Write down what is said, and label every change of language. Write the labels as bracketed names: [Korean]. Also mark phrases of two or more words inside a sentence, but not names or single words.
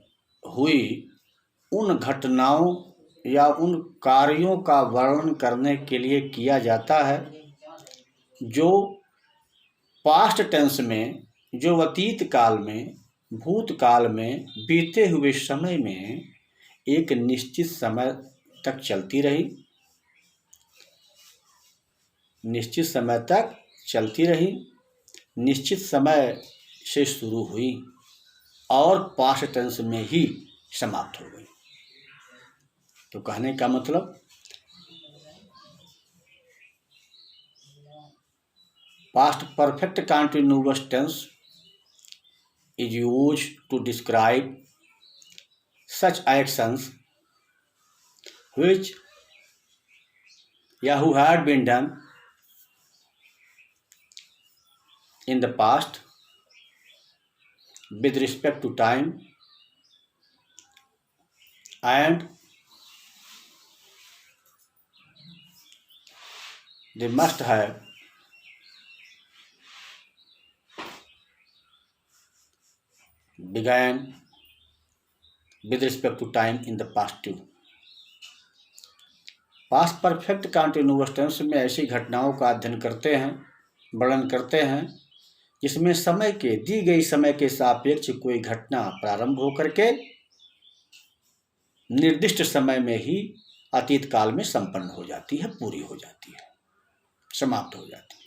[Hindi] हुई उन घटनाओं या उन कार्यों का वर्णन करने के लिए किया जाता है जो [English] past tense [Hindi] में, जो अतीत काल में, भूतकाल में, बीते हुए समय में एक निश्चित समय तक चलती रही, निश्चित समय तक चलती रही, निश्चित समय से शुरू हुई और [English] past tense [Hindi] में ही समाप्त हो गई। तो कहने का मतलब [English] past perfect continuous tense is used to describe such actions which who had been done in the past with respect to time, and they must have began with respect to time in the past too. past perfect continuous tense [Hindi] में ऐसी घटनाओं का अध्ययन करते हैं, वर्णन करते हैं जिसमें समय के, दी गई समय के सापेक्ष कोई घटना प्रारंभ होकर के निर्दिष्ट समय में ही अतीत काल में संपन्न हो जाती है, पूरी हो जाती है, समाप्त हो जाती है।